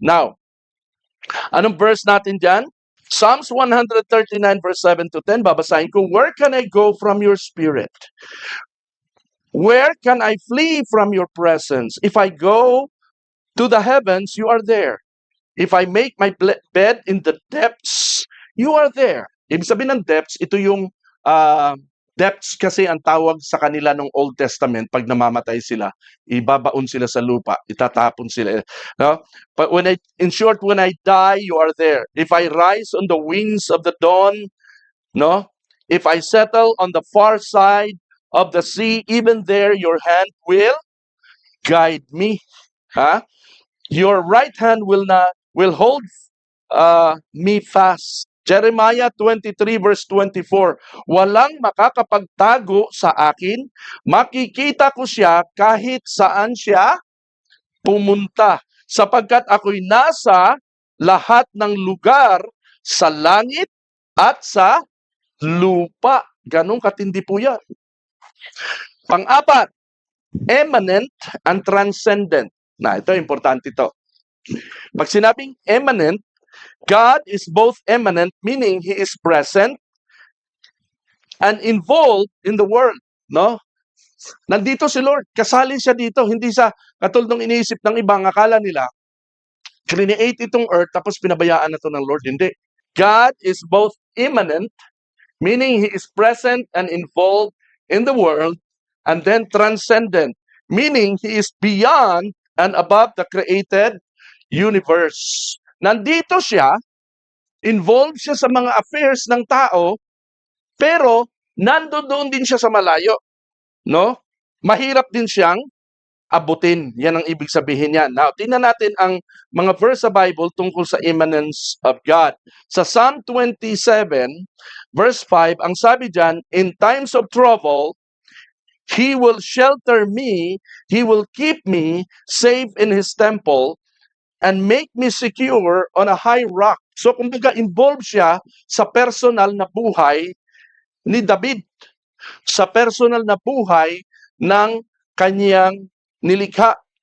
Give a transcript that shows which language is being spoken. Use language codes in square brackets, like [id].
[en] Now, [tl] anong verse natin dyan? [en] Psalms 139 verse 7 to 10, [tl] babasahin ko, [en] where can I go from your spirit? Where can I flee from your presence? If I go to the heavens, you are there. If I make my bed in the depths, you are there. [tl] Ibig sabihin ng depths, ito yung depths kasi ang tawag sa kanila ng Old Testament. Pag namamatay sila, ibabaon sila sa lupa, itatapon sila. No? [en] But in short, when I die, you are there. If I rise on the wings of the dawn, no? If I settle on the far side of the sea, even there your hand will guide me. Your right hand will hold me fast. [tl] Jeremiah 23 verse 24, walang makakapagtago sa akin, makikita ko siya kahit saan siya pumunta, sapagkat ako'y nasa lahat ng lugar sa langit at sa lupa. Ganong katindi po yan. Pang-apat, immanent and transcendent. Ito, importante ito. Pag sinabing [en] immanent, God is both immanent, meaning He is present, and involved in the world. [tl] No? Nandito si Lord, kasali siya dito, hindi sa katulad ng iniisip ng ibang akala nila, Create itong earth tapos pinabayaan na to ng Lord. Hindi. [en] God is both immanent, meaning He is present and involved in the world, and then transcendent, meaning He is beyond and above the created universe. [tl] Nandito siya, involved siya sa mga affairs ng tao, pero nandoon din siya sa malayo, no? Mahirap din siyang abutin. Yan ang ibig sabihin niyan. Now, tingnan natin ang mga verse sa Bible tungkol sa immanence of God. [en] Sa Psalm 27, verse 5, [tl] ang sabi diyan, [en] in times of trouble, He will shelter me, He will keep me safe in His temple, and make me secure on a high rock. [tl] So, kumbaga, involved siya sa personal na buhay ni David, sa personal na buhay ng kanyang nilikha.